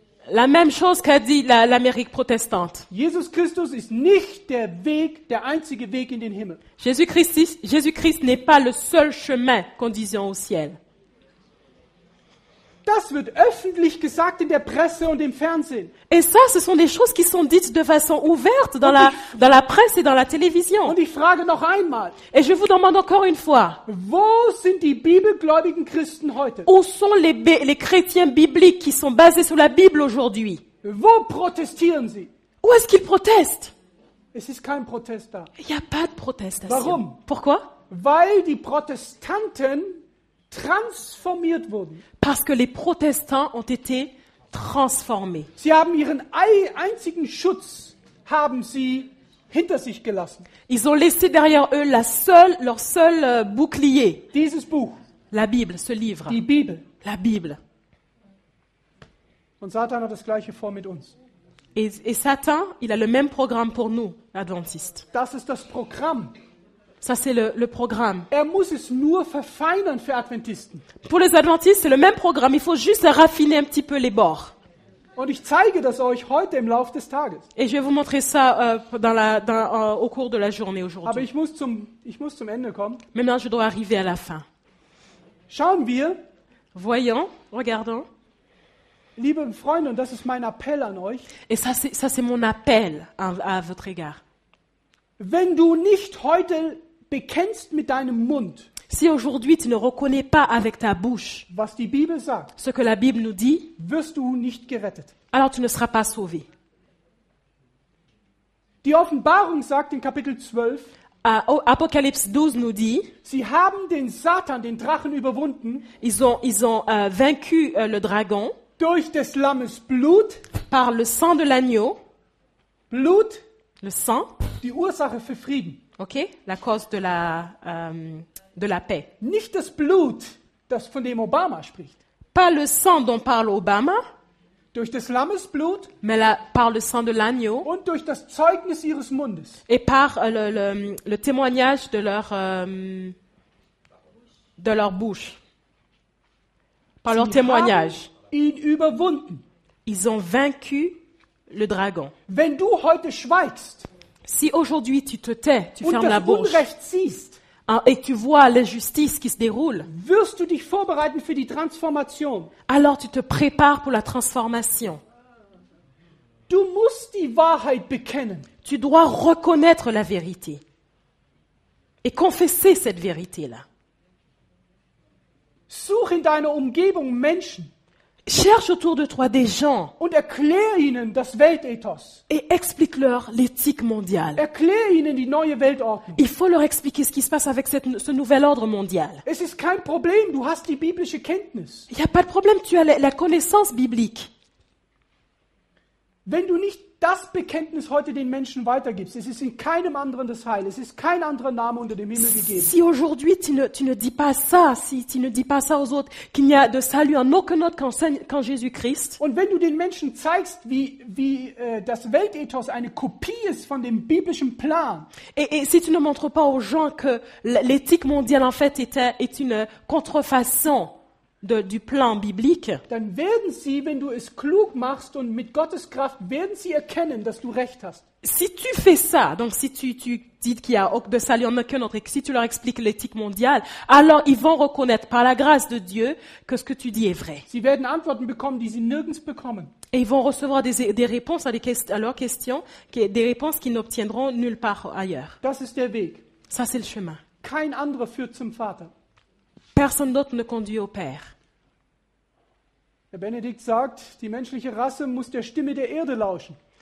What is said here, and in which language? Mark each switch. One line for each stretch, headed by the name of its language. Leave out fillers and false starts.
French: La même chose qu'a dit l'Amérique protestante.
German: Jesus Christus ist nicht der einzige Weg in den Himmel.
French: Jésus-Christ n'est pas le seul chemin conduisant au ciel.
German: Das wird öffentlich gesagt in der Presse und im Fernsehen.
French: Et ça, ce sont des choses qui sont dites de façon ouverte dans la presse et dans la télévision.
German: Und ich frage noch einmal.
French: Et je vous demande encore une fois.
German: Wo sind die bibelgläubigen Christen heute?
French: Où sont les chrétiens bibliques qui sont basés sur la Bible aujourd'hui?
German: Wo protestieren sie?
French: Où est-ce qu'ils protestent?
German: Es ist kein Protest da.
French: Il n'y a pas de protestation.
German: Warum?
French: Pourquoi?
German: Weil die Protestanten transformiert wurden.
French: Parce que les protestants ont été transformés.
German: Sie haben ihren einzigen Schutz hinter sich gelassen.
French: Ils ont laissé derrière eux leur seul bouclier.
German: Dieses Buch.
French: La Bible, ce livre.
German: Die Bibel.
French: La Bible.
German: Und Satan hat das Gleiche vor mit uns.
French: Et Satan, il a le même programme pour nous, adventistes.
German: Das ist das Programm.
French: Ça, c'est le programme.
German: Er muss es nur verfeinern für Adventisten.
French: Pour les adventistes, c'est le même programme. Il faut juste raffiner un petit peu les bords.
German: Und ich zeige das euch heute im Laufe des Tages.
French: Et je vais vous montrer ça au cours de la journée
German: Aber
French: aujourd'hui.
German: ich muss zum Ende kommen.
French: Maintenant, je dois arriver à la fin.
German: Schauen wir,
French: Voyons, regardons.
German: liebe Freunde, und das ist mein Appell an euch,
French: Et ça, c'est mon appel à votre égard.
German: wenn du nicht heute bekennst mit deinem Mund,
French: Si aujourd'hui tu ne reconnais pas avec ta bouche
German: was die Bibel sagt,
French: ce que la Bible nous dit,
German: wirst du nicht gerettet.
French: alors tu ne seras pas sauvé.
German: Die Offenbarung sagt in Kapitel 12,
French: Apocalypse 12 nous dit,
German: sie haben den Satan, den Drachen, überwunden
French: ils ont vaincu le dragon
German: durch des Lammes Blut,
French: par le sang de l'agneau,
German: Blut,
French: le sang,
German: die Ursache für Frieden.
French: ok, la cause de la paix.
German: Nicht das Blut, das von dem Obama spricht.
French: Pas le sang dont parle Obama,
German: Durch des Lammes Blut
French: mais par le sang de l'agneau
German: und durch das Zeugnis ihres Mundes.
French: et par le témoignage de leur bouche. Par leur
German: Sie
French: témoignage.
German: haben ihn überwunden.
French: Ils ont vaincu le dragon.
German: Wenn du heute schweigst
French: Si aujourd'hui tu te tais, tu
German: und
French: fermes la
German: das
French: bouche
German: Unrecht siehst,
French: et que tu vois l'injustice qui se déroule,
German: wirst du dich vorbereiten für die Transformation.
French: alors tu te prépares pour la transformation.
German: Du musst die Wahrheit bekennen.
French: Tu dois reconnaître la vérité et confesser cette vérité-là.
German: Such in deiner Umgebung Menschen
French: Cherche autour de toi des gens
German: und erklär ihnen das Weltethos.
French: et explique-leur l'éthique mondiale.
German: Erklär ihnen die neue Weltordnung.
French: Il faut leur expliquer ce qui se passe avec ce nouvel ordre mondial.
German: Es ist kein Problem, du hast die biblische Kenntnis.
French: Il n'y a pas de problème, tu as la connaissance biblique.
German: Wenn du nicht das Bekenntnis heute den Menschen weitergibst, es ist in keinem anderen das Heil, es ist kein anderer Name unter dem Himmel gegeben.
French: Si aujourd'hui tu ne dis pas ça, si tu ne dis pas ça aux autres, qu'il n'y a de salut en aucun autre qu'en Jésus-Christ,
German: Und wenn du den Menschen zeigst, wie das Weltethos eine Kopie ist von dem biblischen Plan,
French: et si tu ne montres pas aux gens que l'éthique mondiale en fait est une contrefaçon du plan biblique,
German: dann werden sie, wenn du es klug machst und mit Gottes Kraft, werden sie erkennen, dass du recht hast.
French: si tu fais ça, donc si tu dis qu'il y a de salut en aucun autre et que si tu leur expliques l'éthique mondiale, alors ils vont reconnaître par la grâce de Dieu que ce que tu dis est vrai.
German: Sie werden Antworten bekommen, die sie nirgends bekommen.
French: Et ils vont recevoir des réponses à leurs questions, des réponses qu'ils n'obtiendront nulle part ailleurs.
German: Das ist der Weg.
French: Ça, c'est le chemin.
German: Kein anderer führt zum Vater.
French: Personne d'autre ne conduit au Père.
German: Der Benedikt sagt, die menschliche Rasse muss der Stimme der Erde lauschen.